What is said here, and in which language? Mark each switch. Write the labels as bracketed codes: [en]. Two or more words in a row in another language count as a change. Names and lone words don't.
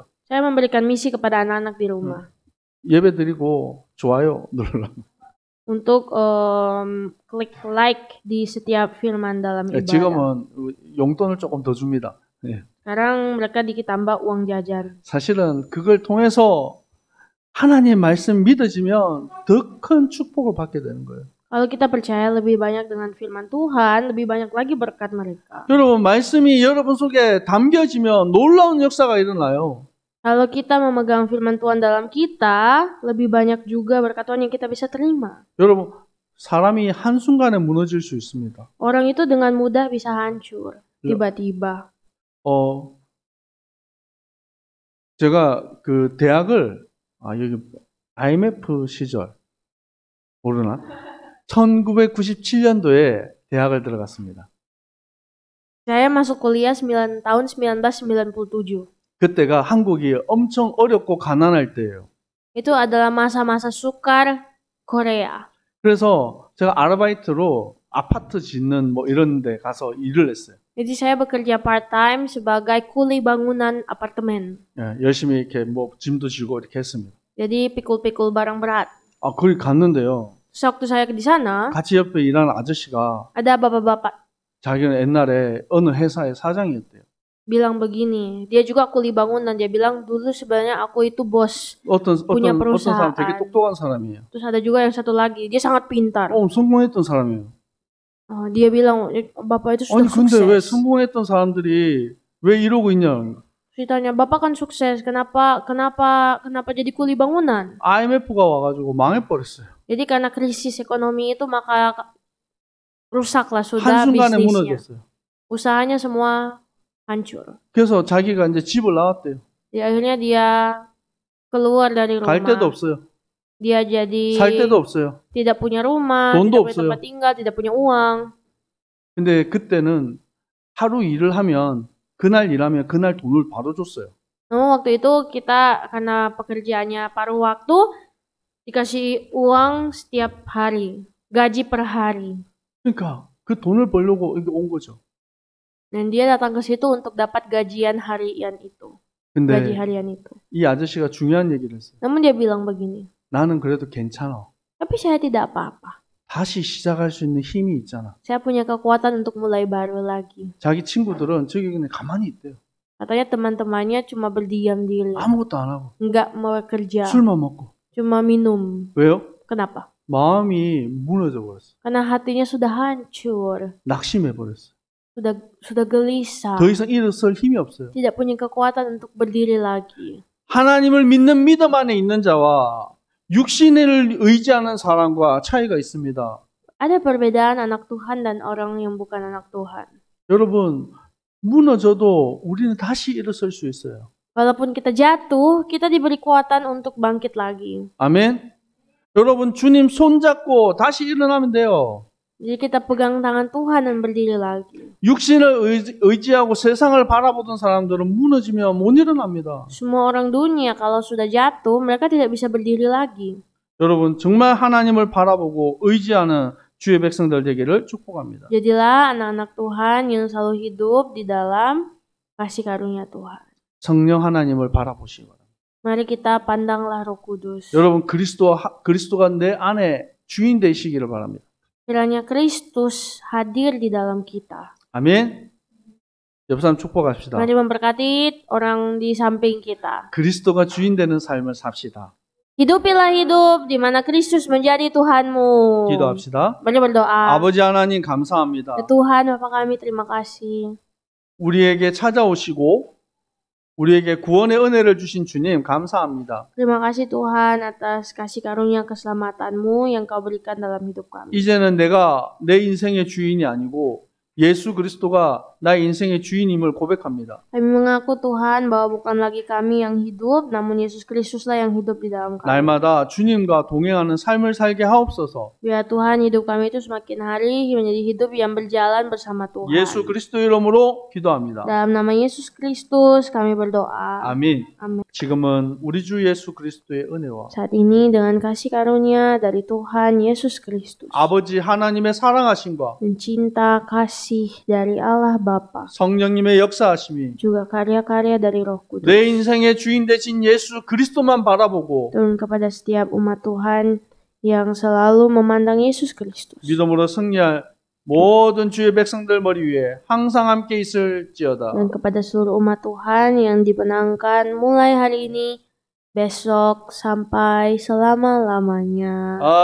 [id] Saya memberikan misi kepada anak-anak di rumah. [ko] 예배 드리고 좋아요 눌러라. [id] Untuk klik like di setiap firman dalam ibadah. [ko] 지금은 용돈을 조금 더 줍니다. 예. [id] Sekarang mereka dikit tambah uang jajan. [ko] 사실은 그걸 통해서 하나님의 말씀 믿어지면 더 큰 축복을 받게 되는 거예요. [id] Kalau kita percaya lebih banyak dengan firman Tuhan, lebih banyak lagi berkat mereka. [ko] 여러분 말씀이 여러분 속에 담겨지면 놀라운 역사가 일어나요. [id] Kalau kita memegang firman Tuhan dalam kita, lebih banyak juga berkat Tuhan yang kita bisa terima. [ko] 여러분 사람이 한순간에 무너질 수 있습니다. [id] Orang itu dengan mudah bisa hancur tiba-tiba. [ko] 제가 그 대학을 여기 IMF 시절 모르나? 1997년도에 대학을 들어갔습니다. [id] Saya masuk kuliah tahun 1997. [ko] 그때가 한국이 엄청 어렵고 가난할 때예요. [id] Itu adalah masa-masa sukar Korea. [ko] 그래서 제가 아르바이트로 아파트 짓는 뭐 이런 데 가서 일을 했어요. [id] Jadi saya bekerja part-time sebagai kuli bangunan apartemen. [ko] 예, 열심히 이렇게 뭐 짐도 지고 이렇게 했습니다. [id] Jadi pikul-pikul barang berat. [ko] 거기 갔는데요. [id] Sewaktu saya di sana, [ko] 같이 옆에 일하는 아저씨가 [id] ada bapak-bapak [ko] 자기는 옛날에 어느 회사의 사장이었대요. [id] bilang begini, dia juga kuli bangunan. Dia bilang dulu sebenarnya aku itu bos punya [ko] 어떤 [id] perusahaan. [ko] 사람 되게 똑똑한 사람이에요. [id] Terus ada juga yang satu lagi, dia sangat pintar. [ko] 성공했던 사람이에요. [id] Dia bilang bapak itu [ko] 아니 [id] sudah [ko] 근데 왜 [id] sukses. [ko] 성공했던 sa람들이 왜 이러고 있냐? [id] Ceritanya bapak kan sukses, kenapa jadi kuli bangunan? [ko] IMF가 와가지고 망해버렸어요. [id] Jadi karena krisis ekonomi itu maka rusaklah sudah [ko] 한순간에 [id] bisnisnya. [ko] 무너졌어요. [id] Usahanya semua hancur. [ko] 그래서 자기가 이제 집을 나왔대요. [id] Akhirnya dia keluar dari rumah. [ko] 갈 데도 없어요. [id] Dia jadi [ko] 살 데도 없어요. [id] tidak punya rumah, [ko] 돈도 [id] tidak punya [ko] 없어요. [id] tempat tinggal, tidak punya uang. [ko] 근데 그때는 하루 일을 하면 그날 일하면 그날 돈을 바로 줬어요. [id] Waktu itu kita karena pekerjaannya paruh waktu dikasih uang setiap hari, gaji per hari. [ko] 그러니까 그 돈을 벌려고 여기 온 거죠. [id] Dan dia datang ke situ untuk dapat gajian harian itu. [ko] 근데 [id] Gaji harian itu. [ko] 이 아저씨가 중요한 얘기를 했어요. [id] Namun dia bilang begini, [ko] 나는 그래도 괜찮아. [id] tapi saya tidak apa-apa. [ko] 다시 시작할 수 있는 힘이 있잖아. [id] Saya punya kekuatan untuk mulai baru lagi. [ko] 자기 친구들은 저기 그냥 가만히 있대요. [id] Katanya teman-temannya cuma berdiam diri. [ko] 아무것도 안 하고 [id] Nggak mau kerja. [ko] 술만 먹고. [id] Cuma minum. [ko] 왜요? [id] Kenapa? [ko] 마음이 무너져 버렸어. [id] Karena hatinya sudah hancur. [ko] 낙심해 버렸어. [id] Sudah gelisah. [ko] 더 이상 일어설 힘이 없어요. [id] Tidak punya kekuatan untuk berdiri lagi. [ko] 하나님을 믿는 믿음 안에 있는 자와 육신을 의지하는 사람과 차이가 있습니다. [id] Ada perbedaan anak Tuhan dan orang yang bukan anak Tuhan. [ko] 여러분, 무너져도 우리는 다시 일어설 수 있어요. [id] Walaupun kita jatuh, kita diberi kekuatan untuk bangkit lagi. [ko] 아멘. 여러분, 주님 손잡고 다시 일어나면 돼요. [id] Jadi kita pegang tangan Tuhan dan berdiri lagi. [ko] 육신을 의지하고 세상을 바라보던 사람들은 무너지면 못 일어납니다. [id] Semua orang dunia kalau sudah jatuh, mereka tidak bisa berdiri lagi. [ko] 여러분, 정말 하나님을 바라보고 의지하는 주의 백성들 되기를 축복합니다. [id] Jadilah anak-anak Tuhan yang selalu hidup di dalam kasih karunia Tuhan. [ko] 성령 하나님을 바라보시기 바랍니다. [id] Mari kita pandanglah Roh Kudus. [ko] 여러분, 그리스도가 내 안에 주인 되시기를 바랍니다. [id] Kiranya Kristus hadir di dalam kita. [ko] 아멘. 옆 사람 축복합시다. [id] Mari memberkati orang di samping kita. [ko] 그리스도가 주인 되는 삶을 삽시다. [id] Hidupilah hidup di mana Kristus menjadi Tuhanmu. [ko] 기도합시다. [id] Mari berdoa. [ko] 아버지 하나님 감사합니다. [id] Ya Tuhan, Bapa kami terima kasih. [ko] 우리에게 찾아오시고 우리에게 구원의 은혜를 주신 주님 감사합니다. [id] Terima kasih Tuhan atas kasih karunia keselamatan-Mu yang Kau berikan dalam hidup kami. [ko] 이제는 내가 내 인생의 주인이 아니고 예수 그리스도가 나의 인생의 주인임을 고백합니다. [id] Kami mengaku Tuhan bahwa bukan lagi kami yang hidup, namun Yesus Kristuslah yang hidup di dalam kami. [ko] 날마다 주님과 동행하는 삶을 살게 하옵소서. [id] Biar Tuhan hidup kami itu semakin hari menjadi hidup yang berjalan bersama Tuhan. [ko] 예수 그리스도 이름으로 기도합니다. [id] Dalam nama Yesus Kristus kami berdoa. [ko] 아멘. [id] Amin. [ko] 지금은 우리 주 예수 그리스도의 은혜와 [id] Saat ini dengan kasih karunia dari Tuhan Yesus Kristus [ko] 아버지 하나님의 사랑하심과 [id] dan cinta kasih dari Allah Bapa, [ko] 성령님의 역사하심이 [id] juga karya-karya dari Roh Kudus [ko] 내 인생의 주인 되신 예수 그리스도만 바라보고 [id] turun kepada setiap umat Tuhan yang selalu memandang Yesus Kristus. [ko] 믿음으로 승리할 모든 주의 백성들 머리 위에 항상 함께 있을지어다. [id] Dan kepada seluruh umat Tuhan yang dibenangkan mulai hari ini, besok, sampai selama-lamanya.